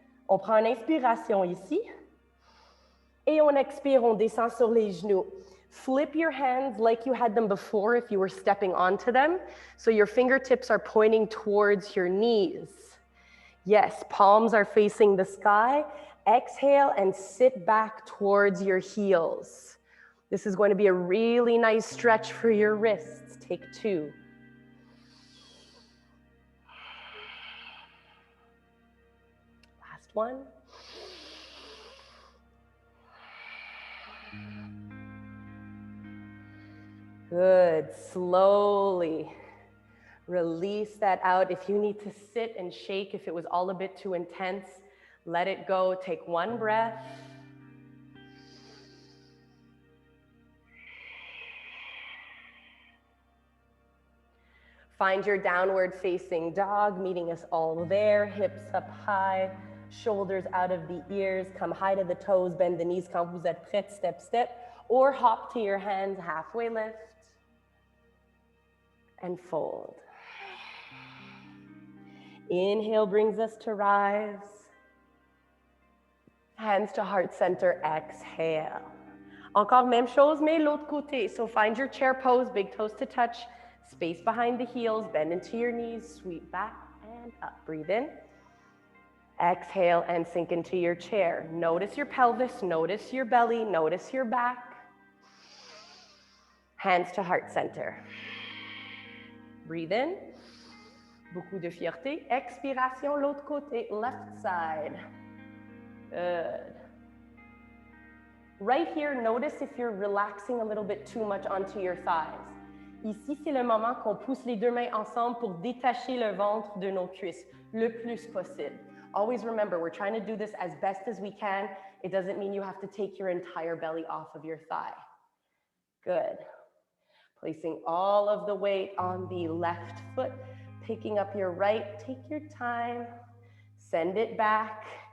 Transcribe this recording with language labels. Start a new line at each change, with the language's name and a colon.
French: On prend une inspiration ici, et on expire, on descend sur les genoux.
English: Flip your hands like you had them before if you were stepping onto them, so your fingertips are pointing towards your knees. Yes, palms are facing the sky. Exhale and sit back towards your heels. This is going to be a really nice stretch for your wrists. Take 2. Last one. Good. Slowly release that out. If you need to sit and shake, if it was all a bit too intense, let it go. Take one breath. Find your downward facing dog, meeting us all there. Hips up high, shoulders out of the ears. Come high to the toes, bend the knees
French: quand vous êtes prêts,
English: step, step. Or hop to your hands, halfway lift. And fold. Inhale brings us to rise. Hands to heart center, exhale.
French: Encore même chose, mais l'autre côté.
English: So find your chair pose, big toes to touch, space behind the heels, bend into your knees, sweep back and up. Breathe in. Exhale and sink into your chair. Notice your pelvis, notice your belly, notice your back. Hands to heart center. Breathe in.
French: Beaucoup de fierté. Expiration, l'autre côté,
English: left side. Good. Right here, notice if you're relaxing a little bit too much onto your thighs.
French: Ici, c'est le moment qu'on pousse les deux mains ensemble pour détacher le ventre de nos cuisses le plus possible.
English: Always remember, we're trying to do this as best as we can. It doesn't mean you have to take your entire belly off of your thigh. Good. Placing all of the weight on the left foot, picking up your right, take your time, send it back.